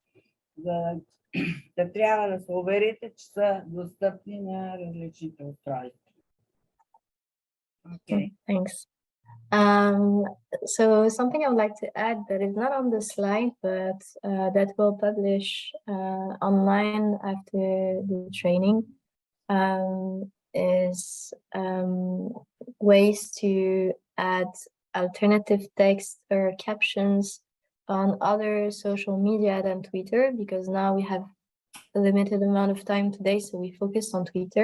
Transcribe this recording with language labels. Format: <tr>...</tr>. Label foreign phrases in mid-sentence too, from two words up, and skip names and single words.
<bg>Да трябва да се уверите, че са достъпни на различните устройства.</bg> <en>Okay. Thanks. So something I would like to add that is not on the slide, but that we'll publish online after the training is ways to add alternative text or captions on other social media than Twitter, because now we have a limited amount of time today, so we focused on Twitter.</en>